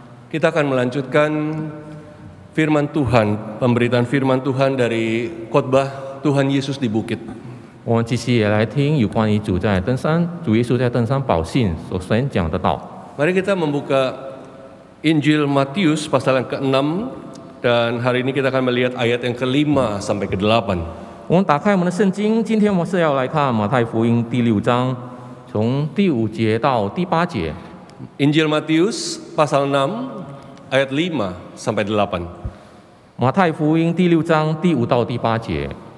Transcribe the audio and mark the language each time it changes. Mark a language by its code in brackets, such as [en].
[id] Kita akan melanjutkan firman Tuhan, pemberitaan firman Tuhan dari khotbah Tuhan Yesus di bukit. [zh] 我们继续也来听有关于主耶稣在登山宝训所宣讲的道。 [id] Mari kita membuka Injil Matius pasal yang ke-6 dan hari ini kita akan melihat ayat yang ke-5 sampai ke-8. [zh] 我们打开我们的圣经，今天我们是要来看马太福音第6章，从第5节到第8节。 [id] Injil Matius pasal 6 ayat 5 sampai 8. [zh] 马太福音第6章第5到第8节。